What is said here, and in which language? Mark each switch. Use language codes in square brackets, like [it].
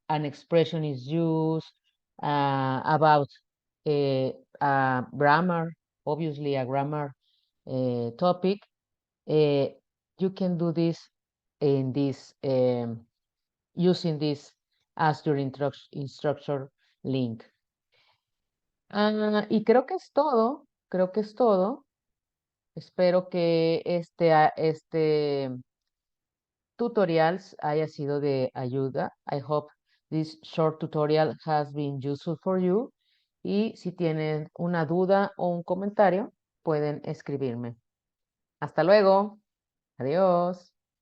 [en] an expression is used, about grammar, obviously a grammar topic, you can do this in this using this as your instructor link. [es] Y creo que es todo, creo que es todo. Espero que este tutorials haya sido de ayuda. [en] I hope this short tutorial has been useful for you. [es] Y si tienen una duda o un comentario, pueden escribirme. Hasta luego. Adiós.